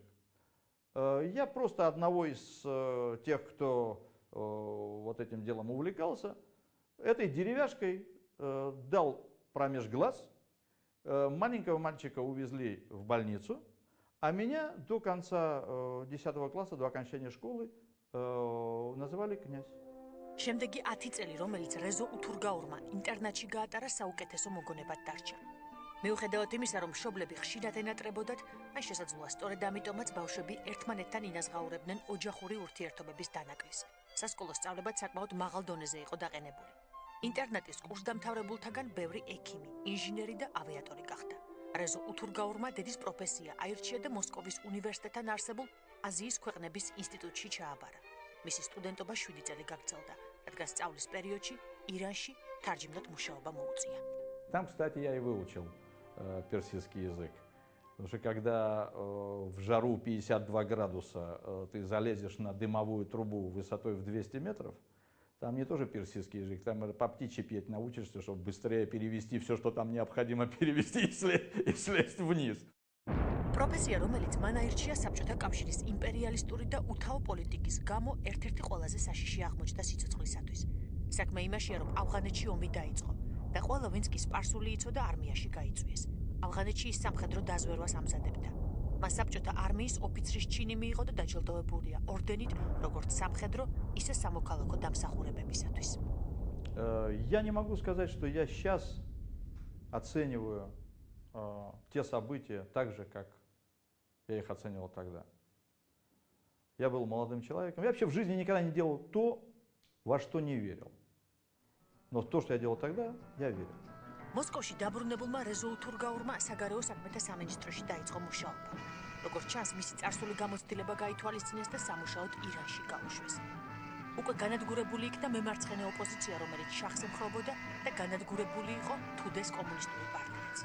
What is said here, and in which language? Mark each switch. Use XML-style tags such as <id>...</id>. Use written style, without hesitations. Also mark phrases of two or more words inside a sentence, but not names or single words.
<ru>Я просто одного из тех, кто вот этим делом увлекался, этой деревяшкой дал промеж глаз. Маленького мальчика увезли в больницу. А меня до конца 10 класса, до окончания школы, называли князь.</ru> <ka>შემდეგი 10 წელი, რომელიც რეზო უთურგაურმა ინტერნატში გაატარა, საუკეთესო მოგონებად დარჩა. მიუხედავად იმისა, რომ მშობლები ხშირად ენატრებოდათ, აი შესაძლოა სწორედ ამიტომაც ბავშვები ერთმანეთთან ინაზღაურებდნენ ოჯახური ურთიერთობების დანაკლისს. სასკოლო სწავლებაც საკმაოდ მაღალ დონეზე იყო დაყენებული. ინტერნატის კურსდამთავრებულთაგან ბევრი ექიმი, ინჟინერი და ავიატორი გახდა. რეზო უთურგაურმა დედის პროფესია აირჩია და მოსკოვის უნივერსიტეტთან არსებულ აზიის ქვეყნების ინსტიტუტში ჩააბარა. მისი სტუდენტობა 7 წელი გაგრძელდა, რადგან სწავლის периодში ირანში თარჯიმნად მუშაობა მოუწია.</ka> <ru>Там, кстати, я и выучил персидский язык. Потому что когда в жару 52 градуса ты залезешь на дымовую трубу высотой в 200 метров, там не тоже персидский язык, там по птичьи петь научишься, чтобы быстрее перевести все, что там необходимо перевести и слезть вниз.</ru> <ka>პროფესია, რომელიც მან აირჩია საბჭოთა კავშირის იმპერიალისტური და უთავო პოლიტიკის გამო ერთ-ერთი ყველაზე საშიში აღმოჩნდა სიცოცხლისათვის. საქმე იმაშია, რომ ავღანეთში ომი დაიწყო და ყველა ვინც კი სპარსული იცოდა არმიაში გაიწვიეს. ავღანეთში ის სამხედრო დაზვერვას ამზადებდა. მან საბჭოთა არმიის ოფიცრის ჩინი მიიღო და დაჯილდოებულია ორდენით, როგორც სამხედრო, ისე სამოქალაქო დამსახურებებისათვის.</ka> <ru>Я не могу сказать, что я сейчас оцениваю те события так же, как я их оценивал тогда. Я был молодым человеком. Я вообще в жизни никогда не делал то, во что не верил. Но в то, что я делал тогда, я верил.</ru> <ka>მოსკოვში დაბრუნებულმა რეზო უთურგაურმა საგარეო საქმეთა სამინისტროში დაიწყო მუშაობა. როგორც ჩანს, მისი წარსული გამოცდილება გაითვალისწინეს და სამუშაოდ ირანში გაუშვეს. უკვე განადგურებული იქნა მემარცხენე ოპოზიცია, რომელიც შახს ემხრობოდა და განადგურებული იყო თუდეს კომუნისტური პარტიაც.</ka>